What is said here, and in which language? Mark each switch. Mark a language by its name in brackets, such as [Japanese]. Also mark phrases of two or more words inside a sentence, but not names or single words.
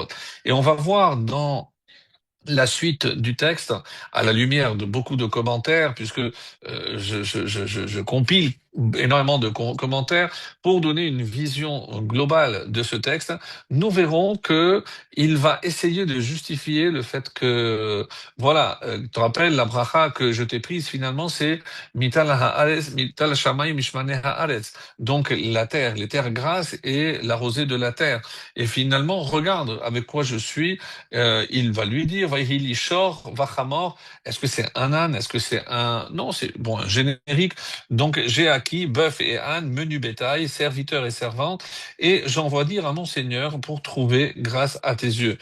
[French] Et on va voir dans la suite du texte, à la lumière de beaucoup de commentaires, puisque je compile énormément de commentaires pour donner une vision globale de ce texte, nous verrons que il va essayer de justifier le fait que, voilà, tu te rappelles, la bracha que je t'ai prise finalement, c'est [Hebrew] מטל הארץ מטל השמים משמני הארץ. [French] Donc la terre, les terres grasses et la rosée de la terre. Et finalement, regarde avec quoi je suis, il va lui dire, [Hebrew] ויהי־לי שור וחמור, [French] est-ce que c'est un âne, est-ce que c'est un... Non, c'est bon, un générique. Donc j'ai acquis bœuf et âne, menu bétail, serviteur et servante, et j'envoie dire à mon Seigneur pour trouver grâce à tes yeux.